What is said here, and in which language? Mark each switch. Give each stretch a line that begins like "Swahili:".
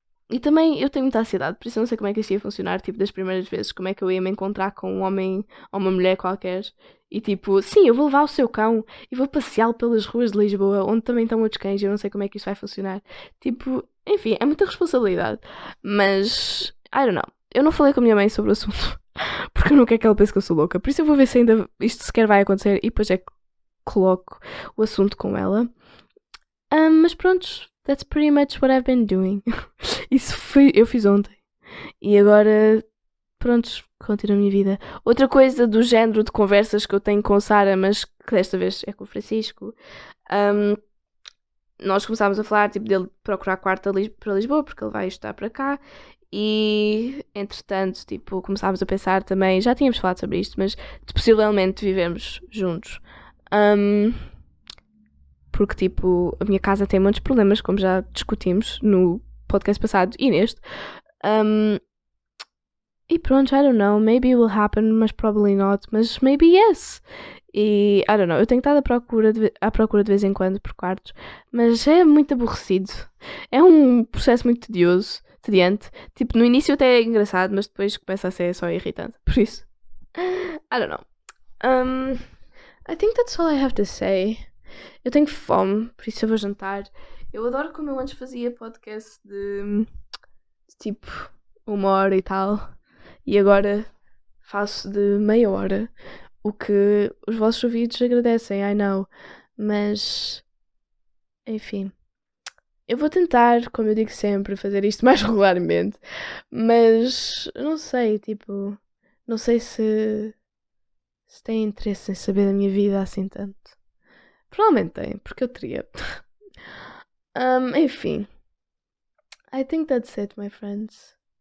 Portuguese: E também eu tenho muita ansiedade, por isso eu não sei como é que isto ia funcionar, tipo, das primeiras vezes, como é que eu ia me encontrar com um homem ou uma mulher qualquer e tipo, sim, eu vou levar o seu cão e vou passeá-lo pelas ruas de Lisboa, onde também estão outros cães, eu não sei como é que isto vai funcionar. Tipo, enfim, é muita responsabilidade, mas,
English: I don't know.
Portuguese: Eu não falei com a minha mãe sobre o assunto, porque eu não quero que ela pense que eu sou louca, por isso eu vou ver se ainda isto sequer vai acontecer e depois é que coloco o assunto com ela. Mas pronto,
English: that's pretty much what I've been doing.
Portuguese: Isso foi, eu fiz ontem. E agora, pronto, continuo a minha vida. Outra coisa do género de conversas que eu tenho com Sara, mas que desta vez é com o Francisco. Nós começámos a falar tipo, dele procurar quarto para Lisboa, porque ele vai estudar para cá. E, entretanto, tipo, começámos a pensar também, já tínhamos falado sobre isto, mas de possivelmente vivermos juntos. Porque, tipo, a minha casa tem muitos problemas, como já discutimos no podcast passado e neste. E pronto,
English: I don't know, maybe it will happen, mas probably not, mas maybe yes.
Portuguese: E,
English: I don't know,
Portuguese: eu tenho estado à procura de vez em quando por quartos, mas é muito aborrecido. É um processo muito tediante. Tipo, no início até é engraçado, mas depois começa a ser só irritante. Por isso,
English: I don't know. I think that's all I have to say.
Portuguese: Eu tenho fome, por isso eu vou jantar. Eu adoro como eu antes fazia podcast de tipo 1 hora e tal. E agora faço de meia hora. O que os vossos ouvidos agradecem,
English: I know.
Portuguese: Mas, enfim. Eu vou tentar, como eu digo sempre, fazer isto mais regularmente. Mas, não sei, tipo... Não sei se têm interesse em saber da minha vida assim tanto. Provavelmente tem, porque eu teria. Enfim.
English: I think that's it, my friends.